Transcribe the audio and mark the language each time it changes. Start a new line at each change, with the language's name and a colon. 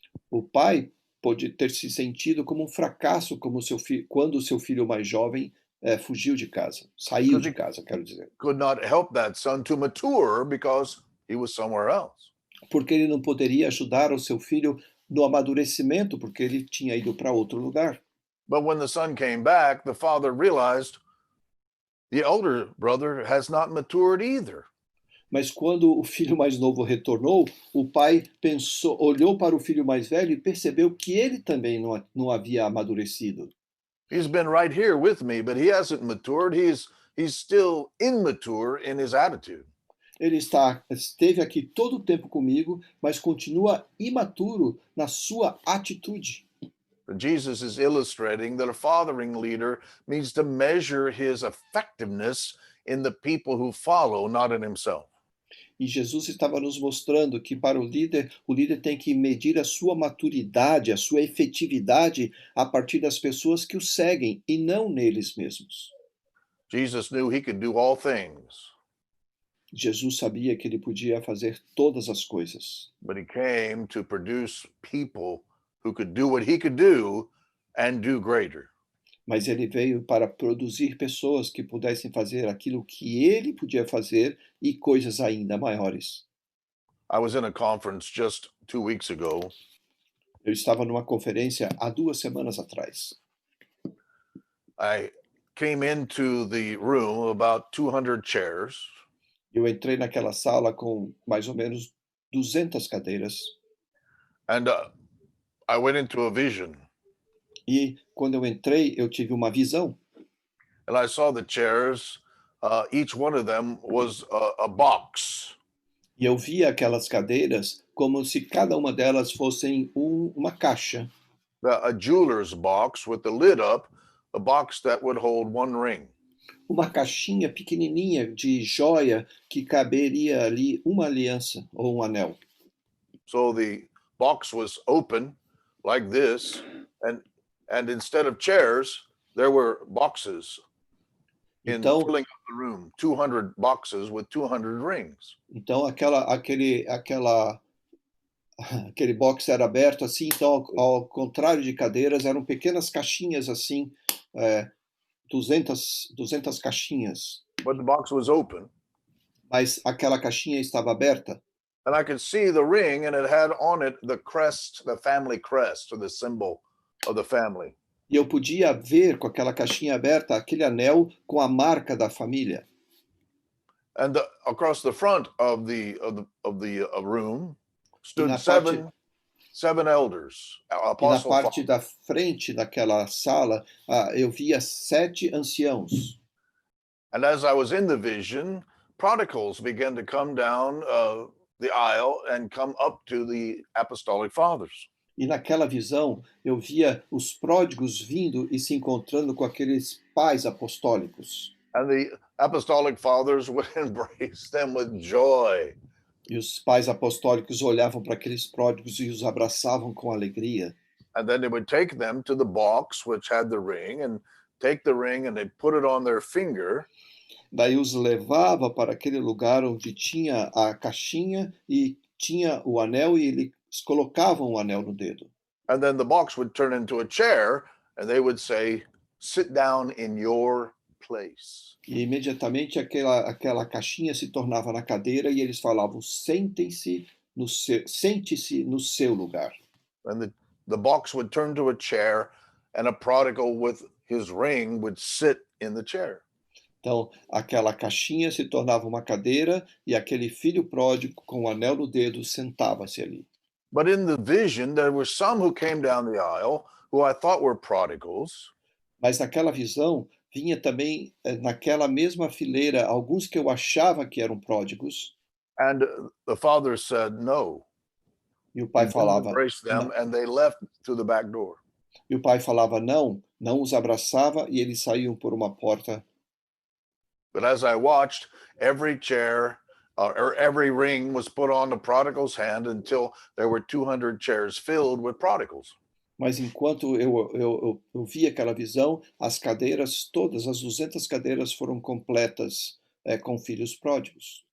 Portuguese: O pai pode ter se sentido como um fracasso quando o seu filho mais jovem fugiu de casa, saiu de casa, quero dizer.
English: Could not help that son to mature because he was somewhere else.
Portuguese: Porque ele não poderia ajudar o seu filho no amadurecimento, porque ele tinha ido para outro lugar.
English: But when the son came back, the father realized the older brother has not matured either.
Portuguese: Mas quando o filho mais novo retornou, o pai olhou para o filho mais velho e percebeu que ele também não havia amadurecido.
English: He's been right here with me, but he hasn't matured. He's still immature in his attitude.
Portuguese: Ele esteve aqui todo o tempo comigo, mas continua imaturo na sua atitude.
English: Jesus is illustrating that a fathering leader needs to measure his effectiveness in the people who follow, not in himself.
Portuguese: E Jesus estava nos mostrando que para o líder tem que medir a sua maturidade, a sua efetividade a partir das pessoas que o seguem e não neles mesmos.
English: Jesus knew he could do all things,
Portuguese: Jesus sabia que ele podia fazer todas as coisas,
English: but he came to produce people who could do what he could do and do greater.
Portuguese: mas ele veio para produzir pessoas que pudessem fazer aquilo que ele podia fazer e coisas ainda maiores.
English: I was in a conference just 2 weeks ago,
Portuguese: Eu estava numa conferência há 2 semanas atrás.
English: I came into the room about 200 chairs,
Portuguese: Eu entrei naquela sala com mais ou menos 200 cadeiras
English: and I went into a vision,
Portuguese: e quando eu entrei eu tive uma visão
English: and I saw the chairs. Each one of them was a box,
Portuguese: e eu via aquelas cadeiras como se cada uma delas fossem uma caixa,
English: a jeweler's box with the lid up, a box that would hold one ring.
Portuguese: uma caixinha pequenininha de joia que caberia ali uma aliança ou um anel.
English: So the box was open like this, and instead of chairs, there were boxes
Portuguese: Então,
English: filling up the room, 200 boxes with 200 rings.
Portuguese: então aquele box era aberto assim, então ao contrário de cadeiras, eram pequenas caixinhas assim, 200 caixinhas,
English: But the box was open,
Portuguese: mas aquela caixinha estava aberta
English: and I could see the ring, and it had on it the crest, the family crest, or the symbol of the family.
Portuguese: e eu podia ver com aquela caixinha aberta aquele anel com a marca da família.
English: And across the front of the room stood
Portuguese: na
English: seven elders,
Portuguese: E na
English: apostle
Portuguese: parte da frente daquela sala, eu via 7 anciãos.
English: And as I was in the vision, prodigals began to come down the aisle and come up to the apostolic fathers.
Portuguese: E naquela visão, eu via os pródigos vindo e se encontrando com aqueles pais apostólicos.
English: And the apostolic fathers would embrace them with joy.
Portuguese: E os pais apostólicos olhavam para aqueles pródigos e os abraçavam com alegria.
English: And then they would take them to the box which had the ring, and take the ring and they'd put it on their finger.
Portuguese: Daí os levava para aquele lugar onde tinha a caixinha e tinha o anel e eles colocavam o anel no dedo.
English: And then the box would turn into a chair, and they would say, "Sit down in your place."
Portuguese: E imediatamente aquela caixinha se tornava na cadeira e eles falavam, sentem-se sente-se no seu lugar.
English: And the box would turn to a chair, and a prodigal with his ring would sit in the chair.
Portuguese: Então, aquela caixinha se tornava uma cadeira e aquele filho pródigo com o anel no dedo sentava-se ali.
English: But in the vision, there were some who came down the aisle who I thought were prodigals.
Portuguese: Mas naquela visão, vinha também, naquela mesma fileira, alguns que eu achava que eram pródigos,
English: And the father said, no.
Portuguese: e o
English: He
Portuguese: pai
English: didn't
Portuguese: falava,
English: embrace them,
Portuguese: não,
English: and they left through the back door.
Portuguese: e o pai falava não, não os abraçava e eles saíam por uma porta.
English: But as I watched, every chair or every ring was put on the prodigal's hand until there were 200 chairs filled with prodigals.
Portuguese: Mas enquanto eu via aquela visão, as cadeiras, todas as 200 cadeiras foram completas com filhos pródigos.